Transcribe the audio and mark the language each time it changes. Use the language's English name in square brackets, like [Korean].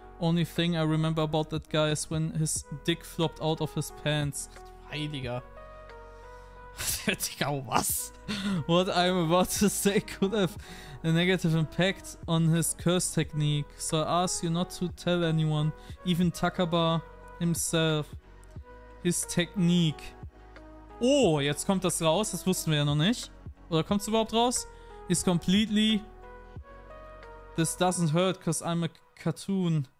[English] Only thing I remember about that guy is when his dick flopped out of his pants. [German] Heiliger. Digga, was? [English] What I'm about to say could have a negative impact on his curse technique. So I ask you not to tell anyone, even Takaba himself. His Technique. [German] Oh, jetzt kommt das raus. Das wussten wir ja noch nicht. Oder kommt es überhaupt raus? [English] He's completely... This doesn't hurt because I'm a cartoon.